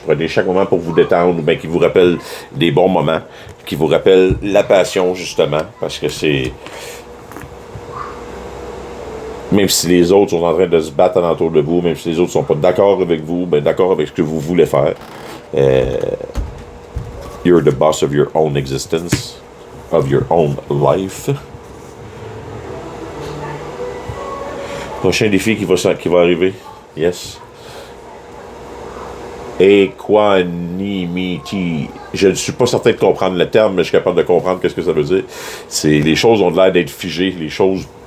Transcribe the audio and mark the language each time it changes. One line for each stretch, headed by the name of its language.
French: Prenez chaque moment pour vous détendre, ou bien qui vous rappelle des bons moments, qui vous rappelle la passion, justement, parce que c'est... Même si les autres sont en train de se battre alentour de vous, même si les autres sont pas d'accord avec vous, ben d'accord avec ce que vous voulez faire.
English: You're the boss of your own existence, of your own life.
French: Prochain défi qui va arriver. Yes. Equanimity. Je ne suis pas certain de comprendre le terme, mais je suis capable de comprendre qu'est-ce que ça veut dire. C'est les choses ont l'air d'être figées, les choses...